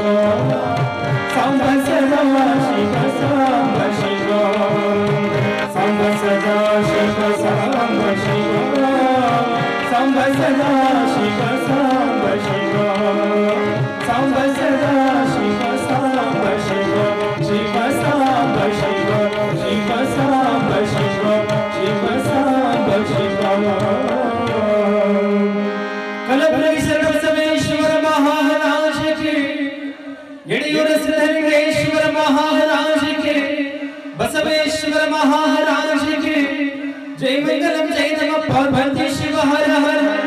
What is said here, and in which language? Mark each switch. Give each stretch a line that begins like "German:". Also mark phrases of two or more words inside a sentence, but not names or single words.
Sanskrit: ಸಾಂಬ ಸದಾ ಶಿವ ಸಾಂಬ ಶಿವ, ಸಾಂಬ ಸದಾ ಶಿವ ಸಾಂಬ ಶಿವ, ಸಾಂಬ ಸದಾ ಶಿವ ಸಾಂಬ ಶಿವ, ಸಾಂಬ ಸದಾ ಶಿವ ಸಾಂಬ ಶಿವ, ಶಿವ ಸಾಂಬ ಶಿವ, ಶಿವ ಸಾಂಬ ಶಿವ, ಶಿವ ಸಾಂಬ ಶಿವ.
Hindi: कलबुरगी शरण बसवेश्वर महाराज की, एडेयूर सिद्धलिंगेश्वर महाराज की, बसवेश्वर महाराज की जय.
Sanskrit: ಮಂಗಲಂ ಜೈ ನಮಃ ಪಾರ್ವತಿ ಶಿವ ಹರ ಹರ.